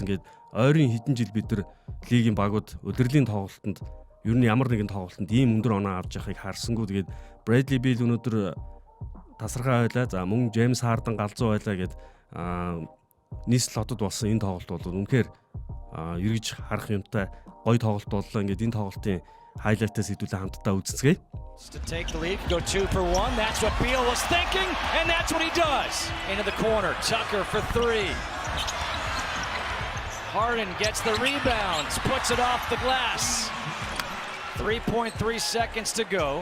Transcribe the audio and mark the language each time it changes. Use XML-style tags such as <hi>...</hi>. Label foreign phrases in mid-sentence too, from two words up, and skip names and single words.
<mn>Гээд ойрын хэдэн жил бид нар лигийн багууд улирлын тоглолтод ер нь ямар нэгэн тоглолтод ийм өндөр оноо авч явахыг харсангүй. Тэгээд Bradley Beal өнөөдөр тасархаа байлаа. За мөн James Harden галзуу байлаа гэд нийслэл хотод болсон энэ тоглолт бол үнэхээр эргэж харах юмтай гоё тоглолт боллоо. Ингээд энэ тоглолтын хайлайтаас хэдүүлээ хамтдаа үзцгээе.</mn> <en>To take the lead, go 2 for 1. That's what Beal was thinking, and that's what he does. Into the corner, Tucker for 3. Harden gets the rebounds, puts it off the glass. 3.3 seconds to go.</en>